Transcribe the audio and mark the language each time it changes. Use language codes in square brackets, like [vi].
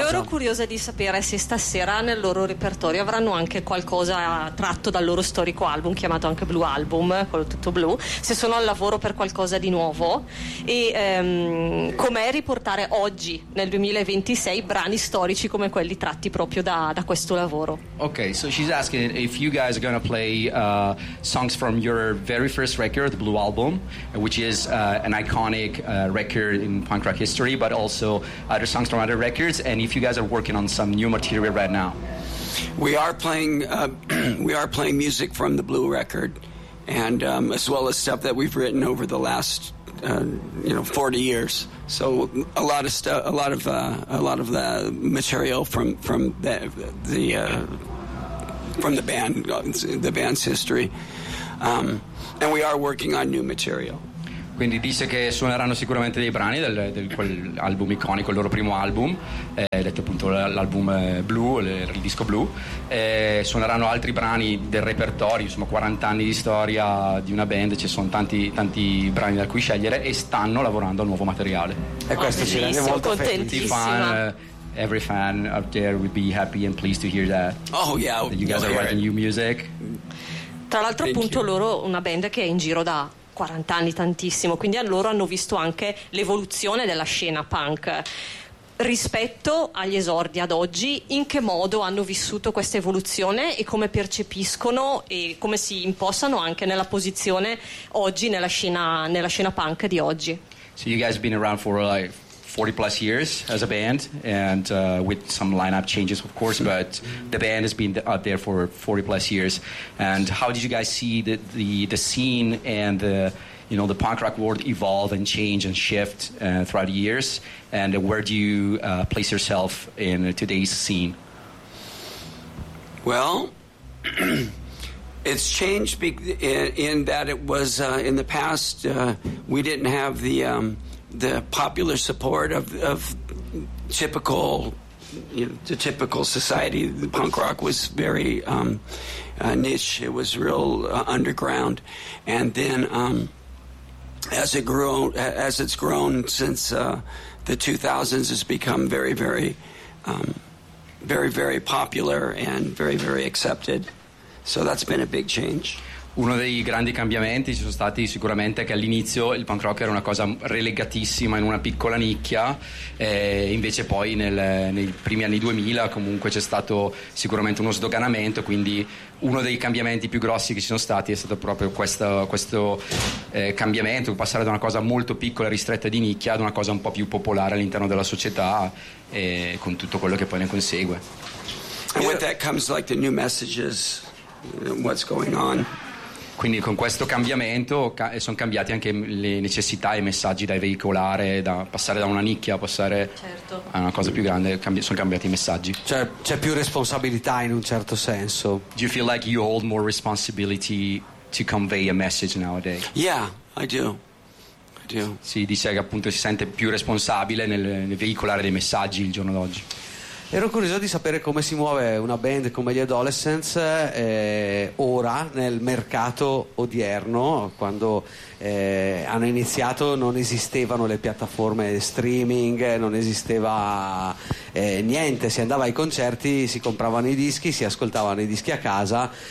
[it] Sì, io ero curiosa di sapere se stasera nel loro repertorio avranno anche qualcosa tratto dal loro storico album, chiamato anche Blue Album, quello tutto blu, se sono al lavoro per qualcosa di nuovo, e com'è riportare oggi, nel 2026, brani storici come quelli tratti proprio da questo lavoro. [en] Ok, so she's asking if you guys are gonna play songs from your very first record, the Blue Album, which is an iconic record in punk rock history, but also other songs from other records, and if you guys are working on some new material right now. We are playing music from the Blue Record, and as well as stuff that we've written over the last 40 years. So a lot of the material from the band's history. And we are working on new material. [it] Quindi disse che suoneranno sicuramente dei brani del quel album iconico, il loro primo album, detto appunto l'album blu, il disco blu. Suoneranno altri brani del repertorio, insomma 40 anni di storia di una band, ci sono tanti brani da cui scegliere, e stanno lavorando al nuovo materiale. E questo ci rende molto contenti. [en] Every fan out there would be happy and pleased to hear that. Oh yeah, that you guys are writing new music. [it] Tra l'altro, appunto, loro una band che è in giro da 40 anni, tantissimo, quindi a loro hanno visto anche l'evoluzione della scena punk rispetto agli esordi ad oggi. In che modo hanno vissuto questa evoluzione e come percepiscono e come si impostano anche nella posizione oggi nella scena punk di oggi? [en] So you guys have been around for like 40 plus years as a band, and with some lineup changes, of course, but the band has been out there for 40 plus years. And how did you guys see the scene and the punk rock world evolve and change and shift throughout the years? And where do you place yourself in today's scene? Well, it's changed in that it was in the past we didn't have the popular support of typical, the typical society. The punk rock was very niche. It was real underground. And then as it's grown since the 2000s, it's become very, very, very, very popular and very, very accepted. So that's been a big change. [it] Uno dei grandi cambiamenti ci sono stati sicuramente che all'inizio il punk rock era una cosa relegatissima in una piccola nicchia, e invece poi nei primi anni 2000 comunque c'è stato sicuramente uno sdoganamento. Quindi uno dei cambiamenti più grossi che ci sono stati è stato proprio questo cambiamento, passare da una cosa molto piccola, ristretta di nicchia, ad una cosa un po' più popolare all'interno della società, e con tutto quello che poi ne consegue. [en] And with that comes like the new messages, what's going on. [it] Quindi con questo cambiamento sono cambiati anche le necessità e i messaggi da veicolare, da passare da una nicchia a passare a una cosa più grande, sono cambiati i messaggi. Cioè c'è più responsabilità in un certo senso. [en] Do you feel like you hold more responsibility to convey a message nowadays? Yeah, I do. I do. [it] Si dice che appunto si sente più responsabile nel veicolare dei messaggi il giorno d'oggi. Ero curioso di sapere come si muove una band come gli Adolescents ora nel mercato odierno, quando hanno iniziato non esistevano le piattaforme streaming, non esisteva niente, si andava ai concerti, si compravano i dischi, si ascoltavano i dischi a casa.